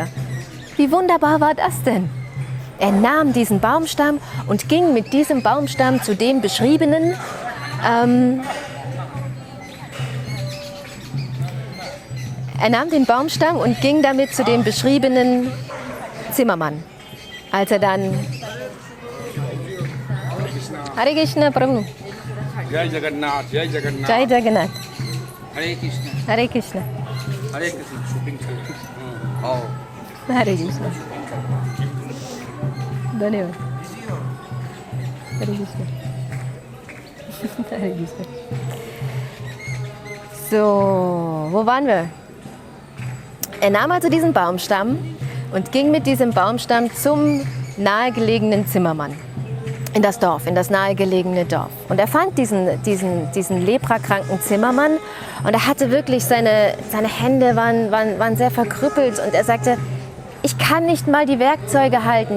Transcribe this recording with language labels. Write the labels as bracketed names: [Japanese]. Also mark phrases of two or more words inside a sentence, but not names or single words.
[German] Wie wunderbar war das denn? Er nahm diesen Baumstamm und ging mit diesem Baumstamm zu dem beschriebenen Er nahm den Baumstamm und ging damit zu dem beschriebenen Zimmermann. Als er dann [Hindi] हरे कृष्ण प्रभु. जय जगन्नाथ, जय जगन्नाथ. Jai Jagannath. Hare Krishna. Hare Krishna. हरे कृष्ण। शॉपिंग चलें। ओह. हरे कृष्ण। धन्यवाद. हरे कृष्ण। हरे कृष्ण. [German] So, wo waren wir? Er nahm also diesen Baumstamm und ging mit diesem Baumstamm zum nahegelegenen Zimmermann in das Dorf, in das nahegelegene Dorf. Und er fand diesen leprakranken Zimmermann und er hatte wirklich, seine Hände waren sehr verkrüppelt und er sagte, ich kann nicht mal die Werkzeuge halten.